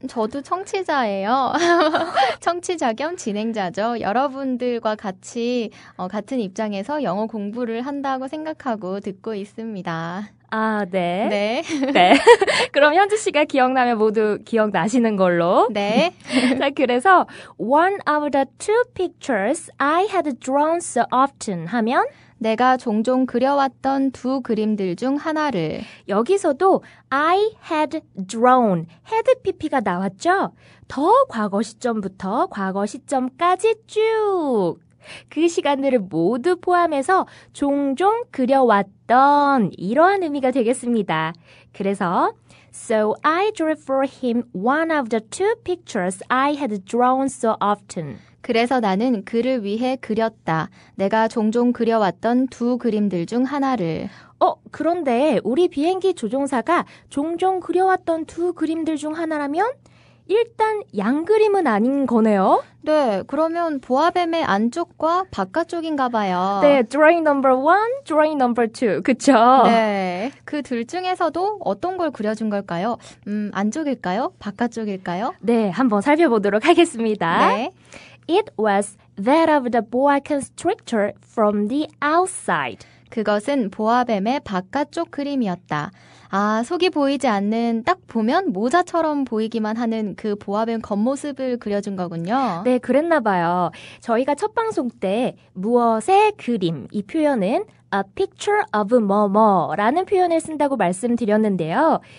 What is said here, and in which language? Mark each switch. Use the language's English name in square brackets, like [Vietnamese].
[Korean] 저도 청취자예요. 청취자 겸 진행자죠. 여러분들과 같이 같은 입장에서 영어 공부를 한다고 생각하고 듣고 있습니다. 네. 네. 네. 그럼 현주 씨가 기억나면 모두 기억나시는 걸로. 네. 자, 그래서 [English] one of the two pictures I had drawn so often [Korean] 하면 내가 종종 그려왔던 두 그림들 중 하나를. 여기서도 [English] I had drawn, had pp [Korean] 가 나왔죠? 더 과거 시점부터 과거 시점까지 쭉. 그 시간들을 모두 포함해서 종종 그려왔던 이러한 의미가 되겠습니다. 그래서 [English] So I drew for him one of the two pictures I had drawn so often. [Korean] 그래서 나는 그를 위해 그렸다. 내가 종종 그려왔던 두 그림들 중 하나를. 그런데 우리 비행기 조종사가 종종 그려왔던 두 그림들 중 하나라면 일단 양그림은 아닌 거네요. 네, 그러면 보아뱀의 안쪽과 바깥쪽인가 봐요. 네, [English] drawing number 1, drawing number 2. [Korean] 그쵸? 네, 그 둘 중에서도 어떤 걸 그려준 걸까요? 안쪽일까요? 바깥쪽일까요? 네, 한번 살펴보도록 하겠습니다. 네. [English] It was that of the boa constrictor from the outside. [Korean] 그것은 보아뱀의 바깥쪽 그림이었다. 속이 보이지 않는 딱 보면 모자처럼 보이기만 하는 그 보아뱀 겉모습을 그려준 거군요. 네, 그랬나 봐요. 저희가 첫 방송 때 무엇의 그림 이 표현은 [English] a picture of [Korean] 뭐뭐라는 표현을 쓴다고 말씀드렸는데요.